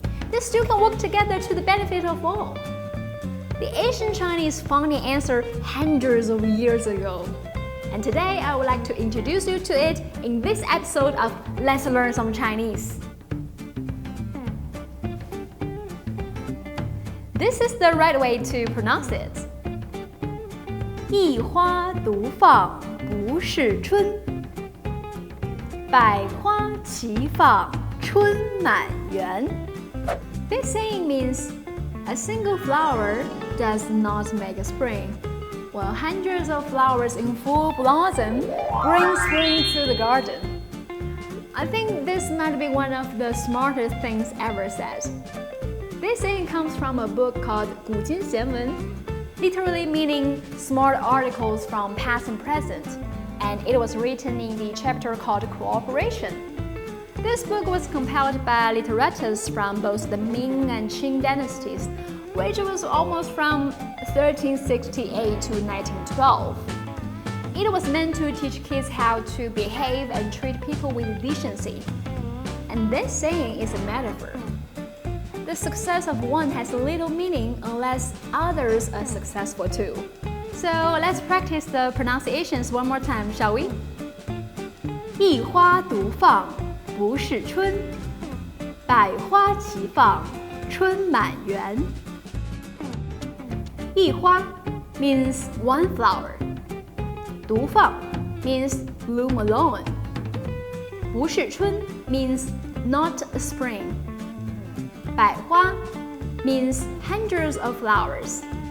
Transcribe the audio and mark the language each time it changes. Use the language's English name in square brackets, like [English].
[English] They still can work together to the benefit of all. The ancient Chinese found the answer hundreds of years ago. And today I would like to introduce you to it in this episode of Let's Learn Some Chinese. This is the right way to pronounce it. [Chinese] 一花独放不是春，百花齐放春满园。 [English] This saying means a single flower does not make a spring, while hundreds of flowers in full blossom bring spring to the garden. I think this might be one of the smartest things ever said. This saying comes from a book called 古今贤文, literally meaning smart articles from past and present, and it was written in the chapter called Cooperation. This book was compiled by literateurs from both the Ming and Qing dynasties, which was almost from 1368 to 1912. It was meant to teach kids how to behave and treat people with decency. And this saying is a metaphor. The success of one has little meaning unless others are successful too. So let's practice the pronunciations one more time, shall we? [Chinese] 一花独放不是春，百花齐放春满园。一花 [English] means one flower. [Chinese] 独放 [English] means bloom alone. [Chinese] 不是春 [English] means not a spring. [Chinese] 百花 [English] means hundreds of flowers.